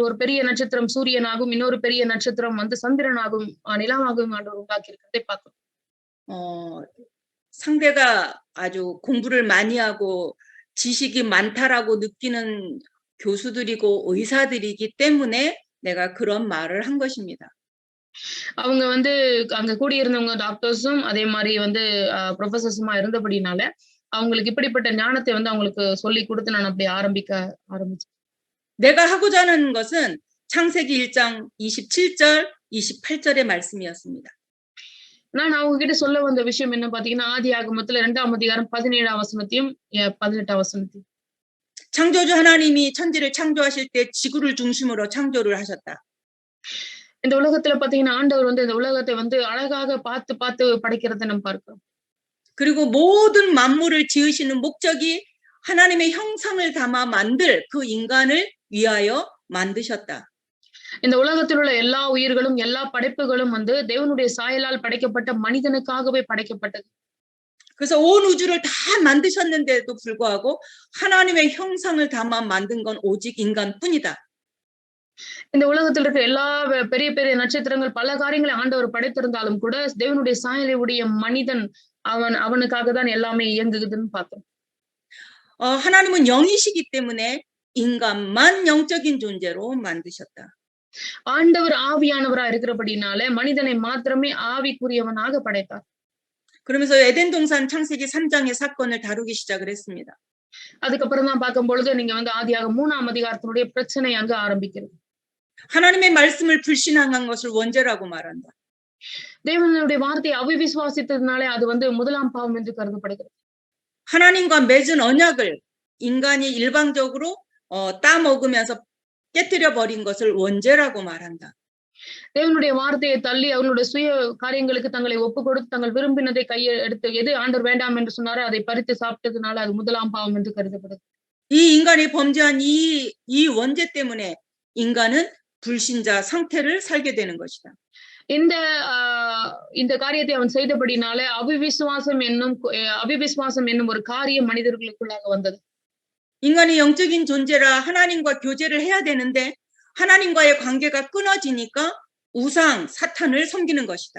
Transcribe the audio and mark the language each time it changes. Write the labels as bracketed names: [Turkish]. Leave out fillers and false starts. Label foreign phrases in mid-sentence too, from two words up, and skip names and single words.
[Tamil] ஒரு பெரிய நட்சத்திரம் சூரியனாகவும், இன்னொரு பெரிய நட்சத்திரம் வந்து சந்திரனாகவும், நிலாவாகவும் ஆண்டவர் உண்டாக்கி இருக்கிறதை பார்க்கிறோம். [Korean] 상대가 아주 공부를 많이 하고 지식이 많다라고 느끼는 교수들이고 의사들이기 때문에 내가 그런 말을 한 것입니다. [Tamil] அவங்க வந்து அங்க கூடியிருந்தவங்க டாக்டர்ஸும் அதே மாதிரி வந்து ப்ரொஃபசர்ஸுமா இருந்தபடினால அவங்களுக்கு இப்படிப்பட்ட ஞானத்தை வந்து அவங்களுக்கு சொல்லி கொடுத்து நான் அப்படி ஆரம்பிச்சேன். [Korean] 내가 하고자 하는 것은 창세기 1장 27절, 28절의 말씀이었습니다. [Tamil] நான் அவங்க கிட்ட சொல்ல வந்த விஷயம் என்ன பாத்தீங்கன்னா, ஆதியாகமத்துல 2ஆம் அதிகாரம் 17ஆம் வசனத்தையும் 18ஆம் வசனத்தையும். [Korean] 창조주 하나님이 천지를 창조하실 때 지구를 중심으로 창조를 하셨다. [Tamil] இந்த உலகத்துல பாத்தீங்கன்னா ஆண்டவர் வந்து இந்த உலகத்தை வந்து அழகாக பார்த்து படைக்கிறதை நம்ம பார்க்கிறோம். [Korean] 그리고 모든 만물을 지으시는 목적이 하나님의 형상을 담아 만들 그 인간을 위하여 만드셨다. [Tamil] இந்த உலகத்தில் உள்ள எல்லா உயிர்களும், எல்லா படைப்புகளும் வந்து தேவனுடைய சாயலால் படைக்கப்பட்ட மனிதனுக்காகவே படைக்கப்பட்டது. [Korean] 그래서 온 우주를 다 만드셨는데도 불구하고 하나님의 형상을 담아 만든 건 오직 인간뿐이다. [Tamil] இந்த உலகத்தில் இருக்க எல்லா பெரிய பெரிய நட்சத்திரங்கள் பல காரியங்களை ஆண்டவர் படைத்திருந்தாலும் கூட தேவனுடைய சாயலை உடைய மனிதன் அவனுக்காக தான் எல்லாமே இயங்குதுன்னு பார்த்தோம். [Korean] 하나님은 영이시기 때문에 인간만 영적인 존재로 만드셨다. [Tamil] ஆண்டவர் ஆவியானவரா இருக்கிறபடினால மனிதனை மாத்திரமே ஆவிக்குரியவனாக படைத்தார். [Korean] 그러면서 에덴 동산 창세기 3장의 사건을 다루기 시작을 했습니다. [Tamil] அதுக்கப்புறம் தான் பார்க்கும் பொழுது நீங்க வந்து ஆதியாகமம் 3ஆம் அதிகாரத்தினுடைய பிரச்சனை அங்க ஆரம்பிக்கிறது. [Korean] 하나님의 말씀을 불신앙한 것을 원죄라고 말한다. [Tamil] தேவனுடைய வார்த்தையை அவிசுவாசித்ததுனாலே அது வந்து முதலாம் பாவம் என்று கருதப்படுகிறது. [Korean] 하나님과 맺은 언약을 인간이 일방적으로 따먹으면서 깨뜨려 버린 것을 원죄라고 말한다. [Tamil] தேவனுடைய வார்த்தையை தள்ளி அவர்களுடைய சுய காரியங்களுக்கு தங்களை ஒப்பு கொடுத்து தங்கள் விரும்பினதை கையை எடுத்து எது ஆண்டவர் வேண்டாம் என்று சொன்னாரோ அதை பறித்து சாப்பிட்டதுனால அது முதலாம் பாவம் என்று கருதப்படுது. [Korean] 이 인간이 범죄한 이 원죄 때문에 인간은 불신자 상태를 살게 되는 것이다. [Tamil] இந்த இந்த காரியத்தை அவன் செய்தபடினால அவிவிசுவாசம் என்னும் ஒரு காரியம் மனிதர்களுக்குள்ளாக வந்தது. [Korean] 인간이 영적인 존재라 하나님과 교제를 해야 되는데 하나님과의 관계가 끊어지니까 우상, 사탄을 섬기는 것이다.